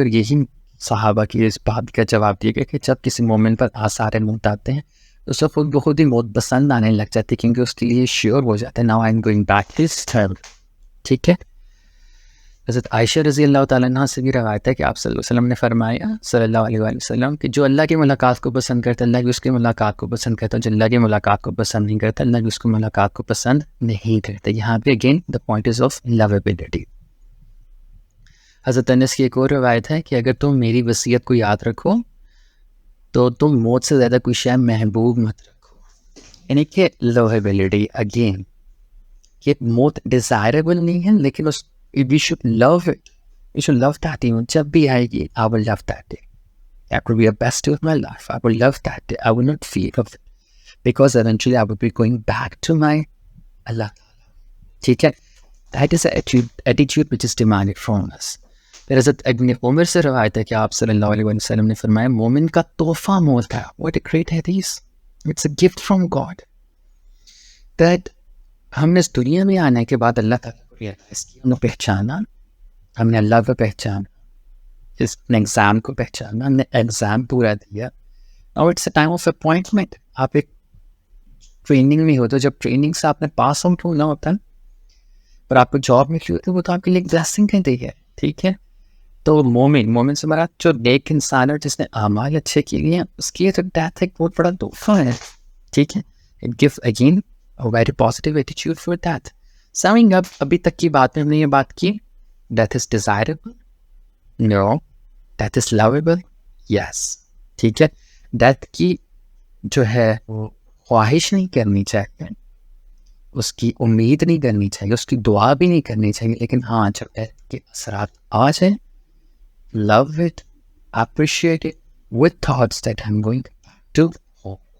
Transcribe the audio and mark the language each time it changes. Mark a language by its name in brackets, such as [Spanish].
[Urdu] اور یہی صحابہ کی اس بات کا جواب دیا گیا کہ جب کسی مومن پر آثار موت آتے ہیں تو سب خود بخود ہی موت پسند آنے لگ جاتی ہے, کیونکہ اس کے لیے شیور ہو جاتا ہے, [English] Now I am going back this time. [Urdu] ٹھیک ہے, حضرت عائشہ رضی اللہ تعالیٰ عنہ سے بھی روایت ہے کہ آپ صلی اللہ علیہ وسلم نے فرمایا صلی اللہ علیہ وسلم کہ جو اللہ کی ملاقات کو پسند کرتا ہے اللہ بھی اس کی ملاقات کو پسند کرتا ہے, جو اللہ کی ملاقات کو پسند نہیں کرتا اللہ بھی اس کی ملاقات کو پسند نہیں کرتا. [English] یہاں پہ again the point is of lovability. [Urdu] حضرت انس کی ایک اور روایت ہے کہ اگر تم میری وصیت کو یاد رکھو تو تم موت سے زیادہ کوئی شے محبوب مت رکھو. یعنی کہ لویبلٹی اگین, کہ موت ڈیزائربل نہیں ہے لیکن اس [English] we should love it. We should love that day. [Urdu] جب بھی آئے گی [English] I will love that day. That will be the best day of my life. I will love that day. I will not fear of it. Because eventually I will be going back to my Allah. ٹھیک ہے, that is an attitude which is demanded from us. [Urdu] پھر حضرت ابن عمر سے روایت ہے کہ آپ صلی اللہ علیہ وسلم نے فرمایا مومن کا تحفہ موت ہے. [English] What a great hadith. It's a gift from God. [Urdu] That ہم نے اس دنیا میں آنے کے بعد اللہ تعالیٰ کو ریئلائز کیا, ہم نے پہچانا, ہم نے اللہ کو پہچانا, اس نے ایگزام کو پہچانا, ہم نے ایگزام پورا دیا. اور [English] It's a time of appointment. [Urdu] آپ ایک ٹریننگ میں ہو تو جب ٹریننگ سے آپ نے پاس آؤٹ ہونا ہوتا ہے پر آپ کو جاب ملی ہوتی ہے وہ تو آپ کے لیے ایک بلیسنگ کہتی ہے. ٹھیک ہے, تو مومن سے مراد جو نیک انسان ہے جس نے اعمال اچھے کیے ہیں اس کی تو ڈیتھ ایک بہت بڑا تحفہ ہے. [English] ٹھیک ہے, it gave again a very positive attitude for that. Summing up, [Urdu] ابھی تک کی بات میں ہم نے یہ بات کی, [English] death is desirable? No. Death is lovable? Yes. [Urdu] ٹھیک ہے, death کی جو ہے وہ خواہش نہیں کرنی چاہیے, اس کی امید نہیں کرنی چاہیے, اس کی دعا بھی نہیں کرنی چاہیے, لیکن ہاں جب death کے اثرات آ جائیں [English] love it, appreciate it with thoughts that I'm going to home.